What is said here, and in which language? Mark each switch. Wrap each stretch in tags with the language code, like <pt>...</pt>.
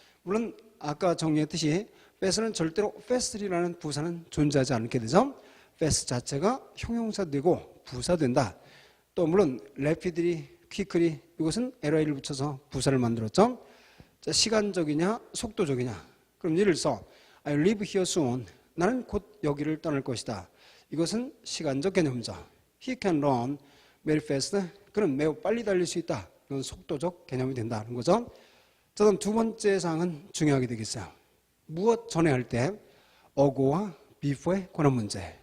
<ko>물론 아까 정리했듯이 fast는 절대로 fastly라는 부사는 존재하지 않게 되죠. fast 자체가 형용사되고 부사된다. 또 물론 rapidly, quickly 이것은 ly를 붙여서 부사를 만들었죠. 자, 시간적이냐 속도적이냐.</ko> <en>그럼 예를 들어서 I live here soon.</en> <ko>나는 곧 여기를 떠날 것이다. 이것은 시간적 개념이죠.</ko> <en>He can run very fast.</en> <ko>그는 매우 빨리 달릴 수 있다. 이건 속도적 개념이 된다는 거죠. 자, 그럼 두 번째 사항은 중요하게 되겠어요. 무엇 전에 할 때 어고와 before에 관한 문제.</ko>